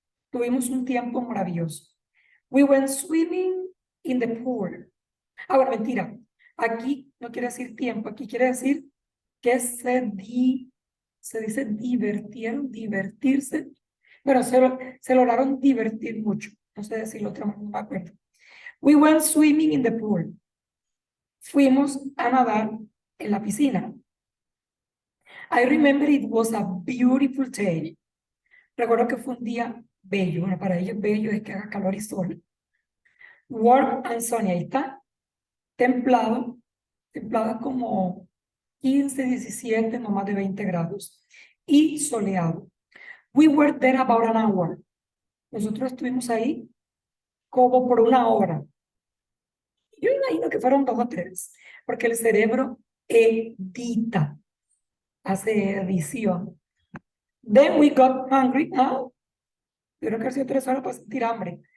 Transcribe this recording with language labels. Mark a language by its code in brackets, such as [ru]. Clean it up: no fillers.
[es] Tuvimos un tiempo maravilloso. [en] We went swimming in the pool. [es] Ah, bueno, mentira. Aquí no quiere decir tiempo, aquí quiere decir que se dice divertieron, divertirse. Bueno, se lograron divertir mucho. No sé decirlo otra manera, no me acuerdo. [en] We went swimming in the pool. [es] Fuimos a nadar en la piscina. [en] I remember it was a beautiful day. [es] Recuerdo que fue un día bello. Bueno, para ellos bello es que haga calor y sol. [en] Warm and sunny, [es] ahí está. Templado como 15, 17, no más de 20 grados. Y soleado. [en] We were there about an hour. [es] Nosotros estuvimos ahí como por una hora. Yo imagino que fueron 2 o 3, porque el cerebro edita, hace edición. [en] Then we got hungry. [es] Tuvieron que hacer 3 horas para sentir hambre.